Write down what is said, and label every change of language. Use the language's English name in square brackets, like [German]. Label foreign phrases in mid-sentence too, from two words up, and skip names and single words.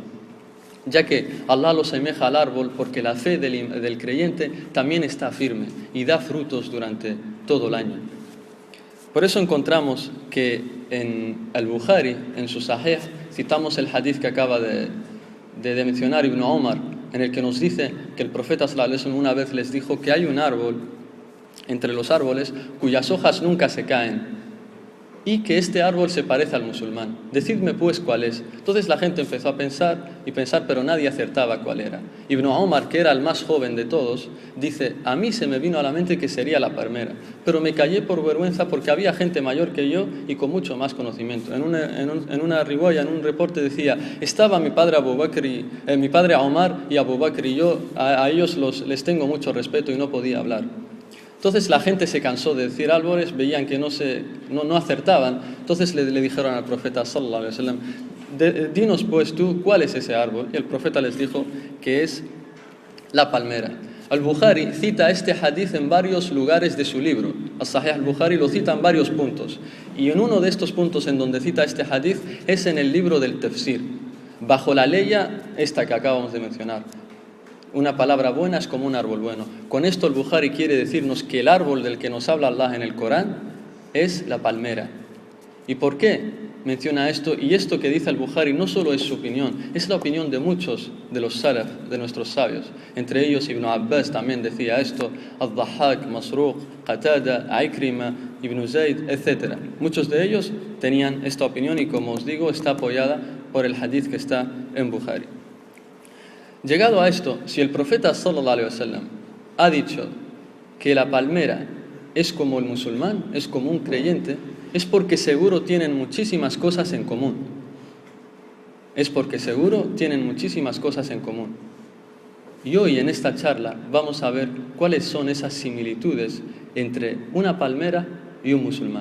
[Spanish] Ya que Allah lo asemeja al árbol porque la fe del creyente también está firme y da frutos durante todo el año. Por eso encontramos que en Al-Bukhari, en su Sahih, citamos el hadith que acaba de mencionar Ibn Umar, en el que nos dice que el profeta [Arabic] صلى الله عليه وسلم [Spanish] una vez les dijo que hay un árbol entre los árboles cuyas hojas nunca se caen y que este árbol se parece al musulmán. Decidme pues cuál es. Entonces la gente empezó a pensar, pero nadie acertaba cuál era. Ibn Umar, que era el más joven de todos, dice: a mí se me vino a la mente que sería la palmera, pero me callé por vergüenza porque había gente mayor que yo y con mucho más conocimiento. En una riwaya, en un reporte decía: estaba mi padre mi padre Omar y Abu Bakr, y yo a ellos les tengo mucho respeto y no podía hablar. Entonces la gente se cansó de decir árboles, veían que no acertaban. Entonces le dijeron al profeta [Arabic] صلى الله عليه وسلم: [Spanish] dinos pues tú cuál es ese árbol. Y el profeta les dijo que es la palmera. Al-Bukhari cita este hadith en varios lugares de su libro. Al-Sahih al-Bukhari lo cita en varios puntos. Y en uno de estos puntos en donde cita este hadith es en el libro del Tafsir, bajo la ley esta que acabamos de mencionar. Una palabra buena es como un árbol bueno. Con esto el Bukhari quiere decirnos que el árbol del que nos habla Allah en el Corán es la palmera. ¿Y por qué menciona esto? Y esto que dice el Bukhari no solo es su opinión, es la opinión de muchos de los salaf, de nuestros sabios. Entre ellos Ibn Abbas también decía esto, Al-Dhahhak, Masruq, Qatada, Ikrima, Ibn Zayd, etc. Muchos de ellos tenían esta opinión y, como os digo, está apoyada por el hadith que está en Bukhari. Llegado a esto, si el profeta [Arabic] صلى الله عليه وسلم [Spanish] ha dicho que la palmera es como el musulmán, es como un creyente, es porque seguro tienen muchísimas cosas en común. Es porque seguro tienen muchísimas cosas en común. Y hoy en esta charla vamos a ver cuáles son esas similitudes entre una palmera y un musulmán.